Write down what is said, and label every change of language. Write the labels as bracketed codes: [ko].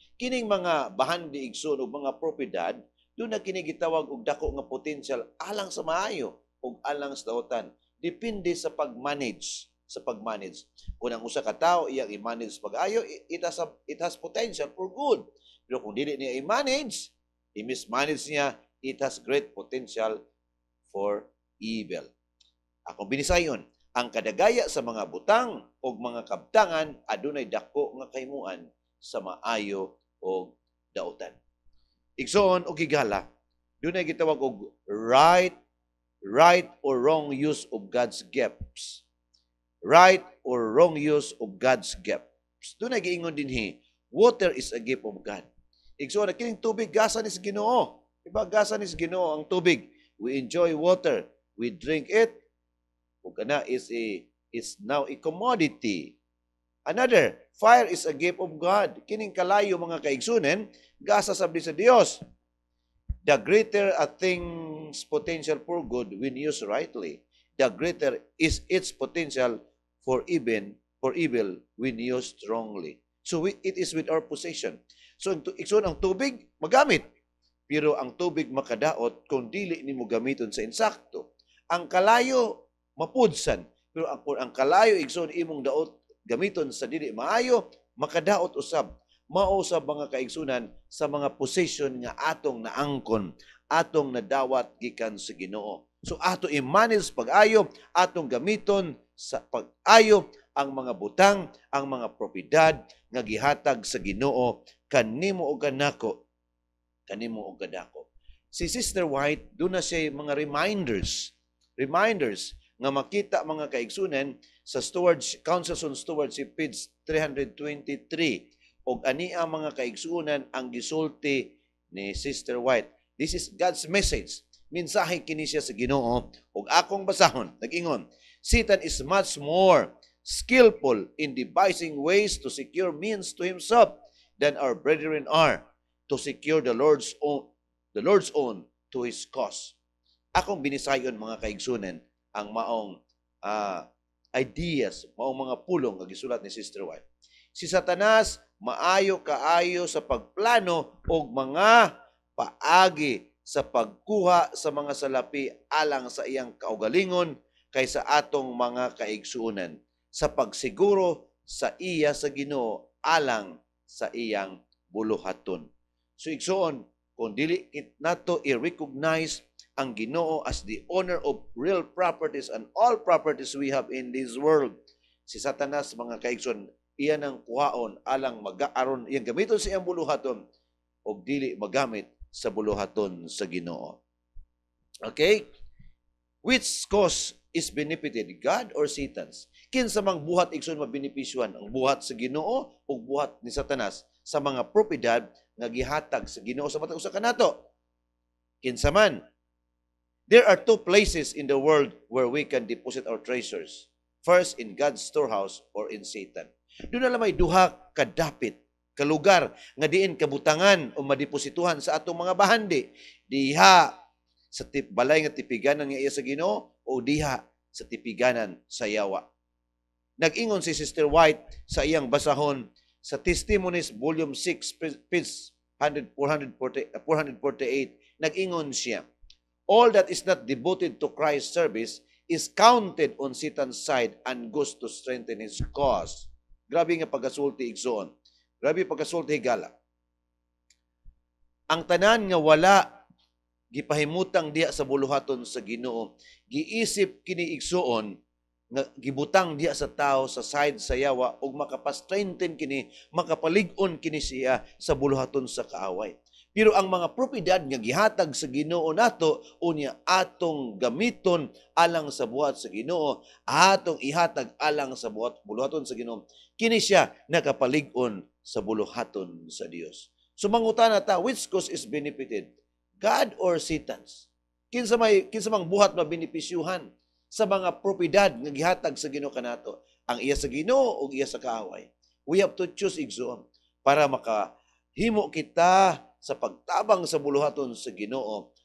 [ceb] Kining mga bahandi igsoon ug mga propiedad, doon na kini gitawag og dako nga potential alang sa maayo ug alang sa dautan. Depende sa pag-manage, Kung ang usa ka tawo iyang i-manage pag-ayo, [en] it has potential for good. [ceb] Pero kung dili niya i-manage, i-mismanage niya, [en] it has great potential for evil. [ceb] Akong binisayon, ang kadagaya sa mga butang o mga kabtangan adunay dako nga kahimuan sa maayo o dautan. Igsoon o gigala, dunay gitawag og [en] right or wrong use of God's gifts. Right or wrong use of God's gifts. [ceb] Dunay giingon dinhi, [en] water is a gift of God. [ceb] Igsoon na kining tubig gasa ni sa Ginoo. Diba gasa ni sa Ginoo ang tubig. [en] We enjoy water, we drink it. Kana is now a commodity. Another, fire is a gift of God. Kining kalayo mga kaigsunen, gasa sabdi sa Dios. The greater a thing's potential for good when used rightly, the greater is its potential for evil when used wrongly. So it is with our possession. [ceb] So igsoon ang tubig magamit, pero ang tubig makadaot kung dili nimo gamiton sa insakto. Ang kalayo mapudsan. Pero ang kalayo igsoon imong daot gamiton sa dili maayo, makadaot usab. Mausab mga kaigsunan sa mga possession nga atong naangkon, atong nadawat gikan sa Ginoo. So ato i-manage pag-ayo, atong gamiton sa pag-ayo ang mga butang, ang mga propiedad nga gihatag sa Ginoo kanimo o kanako, kanimo o kadako. Si Sister White, doon na siya mga reminders nga makita mga kaigsunan sa Councils on Stewardship, page 323. Og ania mga kaigsunan ang gisulti ni Sister White. [en] This is God's message. [ceb] Mensahe kini siya sa Ginoo. Og akong basahon, nag-ingon, [en] Satan is much more skillful in devising ways to secure means to himself than our brethren are to secure the Lord's own to his cause. [ceb] Akong binisayon mga kaigsunan ang maong ideas, maong mga pulong nga gisulat ni Sister White. Si Satanas maayo kaayo sa pagplano og mga paagi sa pagkuha sa mga salapi alang sa iyang kaugalingon kaysa atong mga kaigsuonan sa pagsiguro sa iya sa Ginoo alang sa iyang buluhaton. So igsoon, kung dili nato i-recognize ang Ginoo [en] as the owner of real properties and all properties we have in this world, [ceb] si Satanas mga kaigsoon, iyan ang kuhaon alang mag-aaron, iyang gamiton sa iyang buluhaton o dili magamit sa buluhaton sa Ginoo. Okay? [en] Which cause is benefited, God or Satan's? [ceb] Kinsa mang buhat igsoon mabinipisyuhan, ang buhat sa Ginoo o buhat ni Satanas sa mga propiedad nga gihatag sa Ginoo sa matag usa kanato? Kinsa man. [en] There are two places in the world where we can deposit our treasures. First, in God's storehouse or in Satan. [ceb] Doon na may duha kadapit, kalugar, nga diin kabutangan o madeposituhan sa atong mga bahandi. Diha sa balay nga tipiganan nga iya sa Ginoo o diha sa tipiganan sa yawa. Nag-ingon si Sister White sa iyang basahon sa Testimonies, Volume 6, page 448, nag-ingon siya, [en] all that is not devoted to Christ's service is counted on Satan's side and goes to strengthen his cause. [ceb] Grabe nga pagkasulti igsoon. Grabe pagkasulti higala. Ang tanan nga wala gipahimutang diha sa buluhaton sa Ginoo, giisip kini igsoon nga gibutang diha sa tao sa side sa yawa ug makapastrengthen kini, makapalig-on kini siya sa buluhaton sa kaaway. Pero ang mga propiedad nga gihatag sa Ginoo nato unya atong gamiton alang sa buhat sa Ginoo, atong ihatag alang sa buluhaton sa Ginoo. Kini siya nakapalig-on sa buluhaton sa Dios. [en] So [ceb] mangutana ta, [en] which cause is benefited? God or Satan's? [ceb] Kinsa mang buhat mabinipisyuhan sa mga propiedad nga gihatag sa Ginoo kanato? Ang iya sa Ginoo o iya sa kaaway? [en] We have to choose [ceb] igsoon para makahimo kita sa pagtabang sa buluhaton sa Ginoo.